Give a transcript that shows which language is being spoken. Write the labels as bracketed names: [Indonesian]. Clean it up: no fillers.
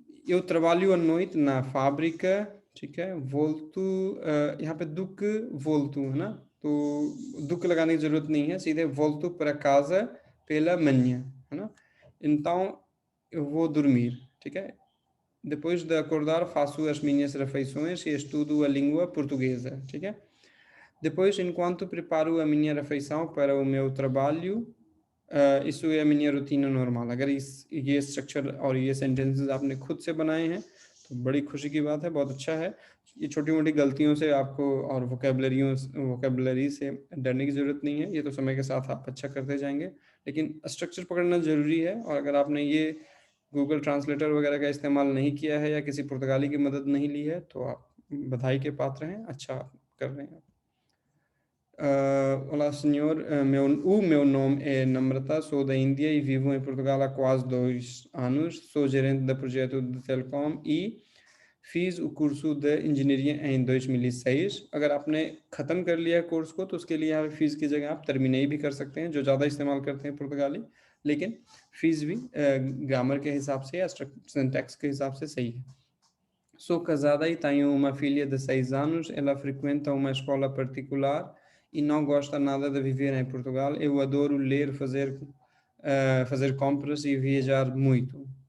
[Portuguese] Eu trabalho à noite na fábrica, [Hindi] ठीक है? [Portuguese] Volto, [Hindi] यहाँ पे दुक [Portuguese] volto [Hindi] है ना? तो दुक लगाने की ज़रूरत नहीं है, सीधे [Portuguese] volto para casa pela manhã, [Hindi] है ना? [Portuguese] Então eu vou dormir, [Hindi] ठीक है? [Portuguese] Depois de acordar, faço as minhas refeições e estudo a língua portuguesa, ठीक है? Depois, enquanto preparo a minha refeição para o meu trabalho, isso [Hindi] है [Portuguese] minha rotina normal। [Hindi] अगर इस ये स्ट्रक्चर और ये सेंटेंसेस आपने खुद से बनाए हैं तो बड़ी खुशी की बात है, बहुत अच्छा है। ये छोटी-मोटी गलतियों से आपको और वोकैब्युलरी से डरने की ज़रूरत नहीं है, ये तो समय के साथ आप अच्छा करते जाएँगे। लेकिन स्ट्रक्चर पकड़ना ज़रूरी है, और अगर आपने ये गूगल ट्रांसलेटर वगैरह का इस्तेमाल नहीं किया है या किसी पुर्तगाली की मदद नहीं ली है, तो आप बधाई के पात्र हैं, अच्छा कर रहे हैं। [Portuguese] Olá, senhor. O meu nome é Namrata, sou da Índia e vivo em Portugal há quase 2 anos. Sou gerente da projeto de Telecom e fiz o curso de engenharia em 2006। [Hindi] अगर आपने ख़त्म कर लिया है कोर्स को तो उसके लिए यहाँ पे फ़ीस की जगह आप टर्मिनेट भी कर सकते हैं, जो ज़्यादा इस्तेमाल करते हैं पुर्तगाली, लेकिन फ़ीस भी ग्रामर के हिसाब से या सिंटैक्स के हिसाब से सही है। [Portuguese] Sou casada e tenho uma filha de 6 anos. Ela frequenta uma escola particular e não gosta nada de viver em Portugal. Eu adoro ler, fazer compras e viajar muito.